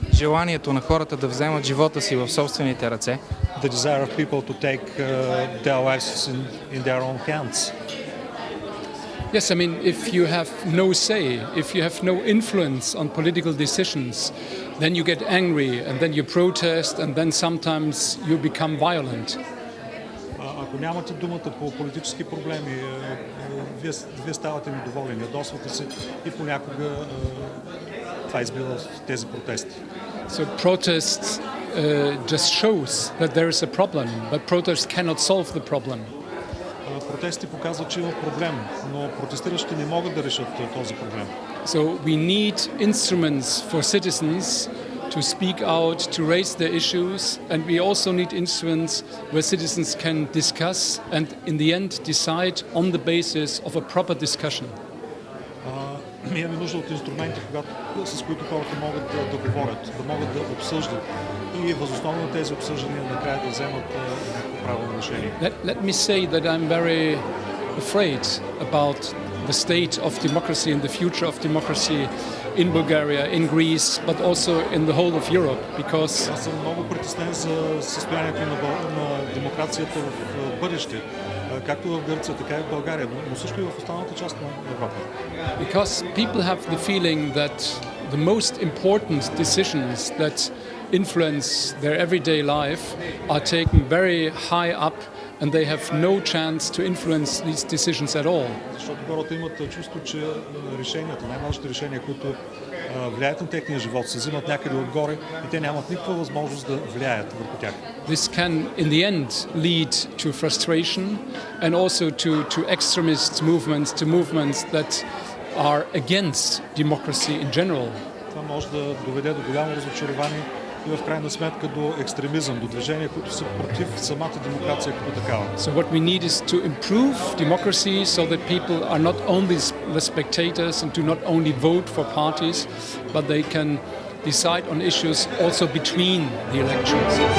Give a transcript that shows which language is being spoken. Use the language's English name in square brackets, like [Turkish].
[Bulgarian] Желанието на хората да вземат живота си в собствените ръце. [English] The desire of people to take their lives in their own hands. Yes, I mean, if you have no say, if you have no influence on political decisions, then you get angry and then you protest and then sometimes you become violent. [Bulgarian] Ако нямате думата по политически проблеми, вие ставате недоволни, ядосвате се и понякога това избива тези протести. [English] So protest just shows that there is a problem, but protest cannot solve the problem. [Bulgarian] Протести показват, че има проблем, но протестиращите не могат да решат този проблем. [English] So we need instruments for citizens to speak out, to raise their issues, and we also need instruments where citizens can discuss and in the end decide on the basis of a proper discussion. [Bulgarian] Имаме нужда от инструменти, с които хората могат да говорят, да могат да обсъждат и въз основа на тези обсъждания накрая да вземат правилно решение. [English] Let me say that I'm very afraid about the state of democracy and the future of democracy in Bulgaria, in Greece, but also in the whole of Europe, because [Bulgarian] Аз съм много притеснен за състоянието на демокрацията в бъдеще, както в Гърция, така и в България, но също и в останалата част на Европа. [English] Because people have the feeling that the most important decisions that influence their everyday life are taken very high up and they have no chance to influence these decisions at all. [Bulgarian] Защото хората имат чувство, че решенията, най-важните решения, които влияят на техния живот, се взимат някъде отгоре и те нямат никаква възможност да влияят върху тях. [English] This can, in the end, lead to frustration and also to extremist movements, to movements that are against democracy in general. [Bulgarian] Това може да доведе до голямо разочарование и в крайна сметка до екстремизъм, до движения, които са против самата демокрация като такава. [English] So what we need is to improve democracy so that people are not only the spectators and do not only vote for parties, but they can decide on issues also between the elections.